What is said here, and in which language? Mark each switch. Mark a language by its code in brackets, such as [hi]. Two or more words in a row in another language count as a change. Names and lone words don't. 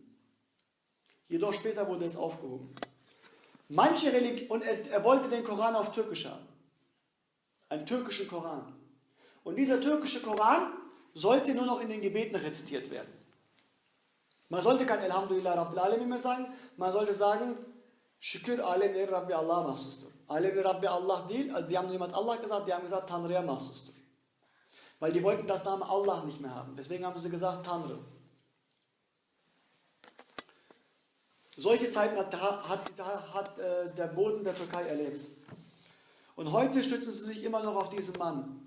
[de] Jedoch später wurde es aufgehoben. Und er wollte den Koran auf Türkisch haben. Einen türkischen Koran. Und dieser türkische Koran sollte nur noch in den Gebeten rezitiert werden. Man sollte kein [ar] الحمد لله رب العالمين [de] mehr sagen, man sollte sagen, [tr] Şükür alemleri Rabbi Allah'a mahsustur. Alemleri Rabbi Allah değil, [de] also sie haben niemals Allah gesagt, die haben gesagt, [tr] Tanrı'ya mahsustur. [de] Weil die wollten das Name Allah nicht mehr haben. Deswegen haben sie gesagt, Tanrı. Solche Zeiten hat der Boden der Türkei erlebt. Und heute stützen sie sich immer noch auf diesen Mann.